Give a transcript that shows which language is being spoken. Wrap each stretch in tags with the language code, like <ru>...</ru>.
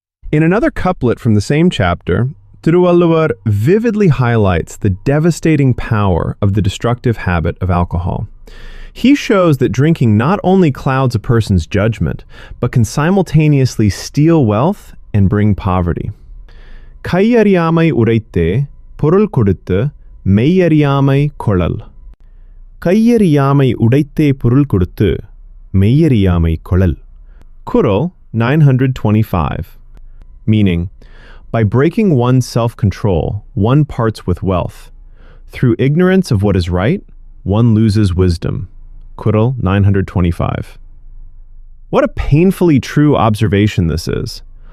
<en>In another couplet from the same chapter, ThiruValluvar vividly highlights the devastating power of the destructive habit of alcohol. He shows that drinking not only clouds a person's judgment, but can simultaneously steal wealth and bring poverty.</en> <ta>கையறியாமை உரைத்தே பொருள் கொடுத்து மெய்யறியாமை கொளல். கையறியாமை உடைத்தே பொருள் கொடுத்து மெய்யறியாமை கொளல்.</ta> <en>Kural 925, meaning, by breaking one's self-control, one parts with wealth. Through ignorance of what is right, one loses wisdom. Kural 925. What a painfully true observation this is.</en>